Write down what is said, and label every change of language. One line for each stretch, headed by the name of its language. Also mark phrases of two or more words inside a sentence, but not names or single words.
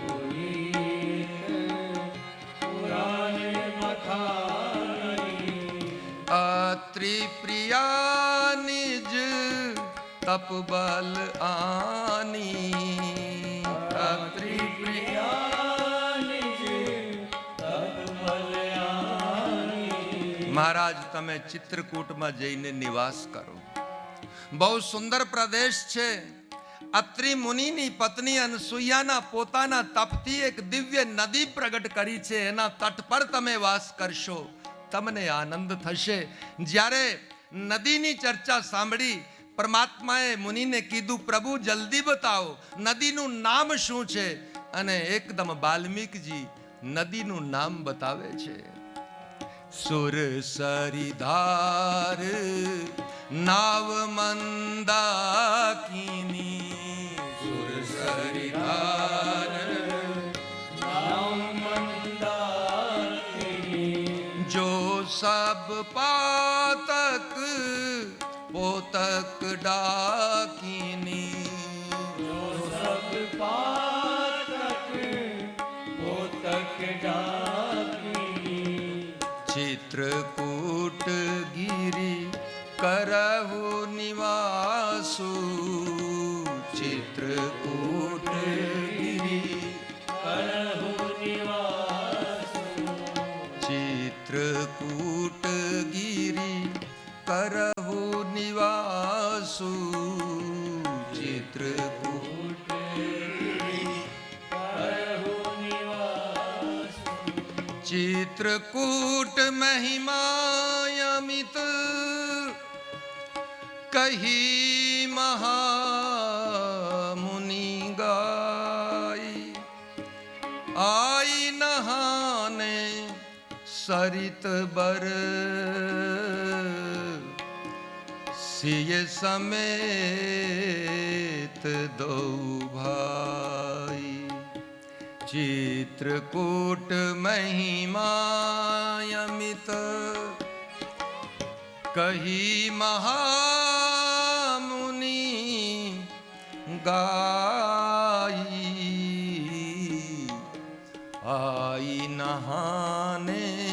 Awadhi: पुराण बखानी, अत्रि प्रिया निज तप बल आनी, अत्रि प्रिया निज तप बलयानी.
Gujarati: મહારાજ, તમે ચિત્રકૂટમાં જઈને નિવાસ કરો, બહુ સુંદર પ્રદેશ છે. અત્રિ મુનિની પત્ની અનસુયાના પોતાના તપથી એક દિવ્ય નદી પ્રગટ કરી છે, એના તટ પર તમે વાસ કરશો, તમને આનંદ થશે. જ્યારે નદીની ચર્ચા સાંભળી, પરમાત્માએ મુનિને કીધું, પ્રભુ જલ્દી બતાવો નદીનું નામ શું છે, અને એકદમ વાલ્મીકજી નદીનું નામ બતાવે છે.
Awadhi: सुर सरिधार नाव मंदाकिनी, सुर सरिधार नाम मंदाकिनी, जो सब पातक पोतक डाकिनी, जो सब पातक पोतक डाकिनी, चित्रकूट गिरी करहु निवासु, चित्रकूट गिरी करहु निवासु, चित्रकूट गिरी करहु निवासु, चित्रकूट करहु निवासु, चित्रकूट महिमायमित कही महामुनि गाई, आई नहाने सरित बर सिय समेत दो भाई चित्रकूट महिमायमित कही महामुनि गाई आई नहाने